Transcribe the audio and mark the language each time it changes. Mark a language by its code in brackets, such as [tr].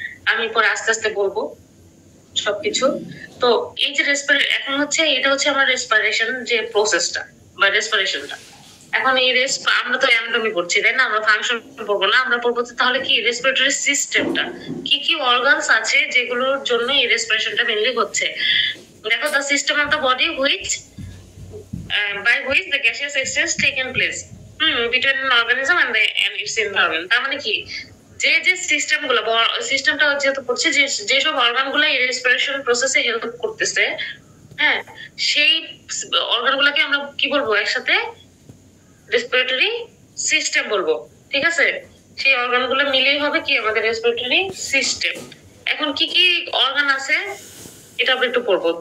[bn] আমি পরে আস্তে আস্তে বলবো সবকিছু। তো এই যে এখন হচ্ছে এটা হচ্ছে আমার রেসপিরেশন যে প্রসেসটা বা রেসপিরেশনটা। এখন এই আমরা তো অ্যানাটমি পড়ছি, তাই না? আমরা ফাংশন পড়বো না, আমরা পড়বো তাহলে কি রেসপিরেটরি সিস্টেমটা, কি কি অর্গানস আছে যেগুলোর জন্য এই রেসপিরেশনটা মেইনলি হচ্ছে। দেখো, [en] The system of the body which by which the gaseous exchange taken place between an organism and its environment. [bn] তার মানে কি, যে যে সিস্টেম গুলো, সিস্টেমটা যেহেতু পড়ছে, যেসব অর্গান গুলো এই রেসপিরেশন প্রসেসে হেল্প করতেছে, হ্যাঁ, সেই অর্গান গুলাকে আমরা কি বলবো, একসাথে রেসপিরেটরি সিস্টেম বলবো, ঠিক আছে? সেই অর্গান গুলো মিলেই হবে কি আমাদের রেসপিরেটরি সিস্টেম। এখন কি কি অর্গান আছে এটা আমরা একটু পড়বো।